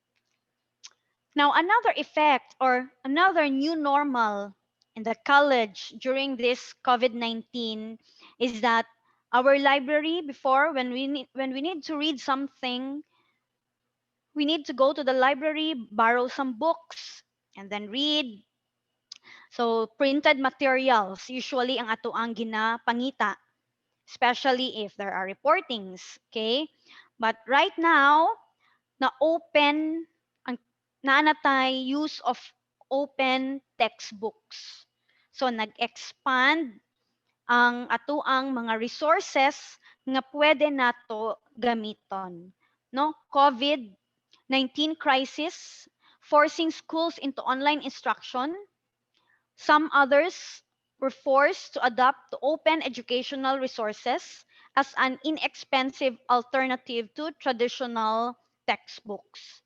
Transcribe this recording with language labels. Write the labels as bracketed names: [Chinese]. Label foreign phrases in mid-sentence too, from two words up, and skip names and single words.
[English] Now, another effect or another new normal in the college during this COVID-19 is that our library before, when we need to read something, We need to go to the library, borrow some books, and then read. So, printed materials, usually [Cebuano] ang ato ang ginapangita, [English] especially if there are reportings, okay? But right now, na-open, [Cebuano] ang naanatay [English] use of open textbooks. So, [Cebuano] nag-expand ang atuang mga resources nga pwede nato gamiton. No? [English] COVID-19 crisis forcing schools into online instruction. Some others were forced to adapt to open educational resources as an inexpensive alternative to traditional textbooks.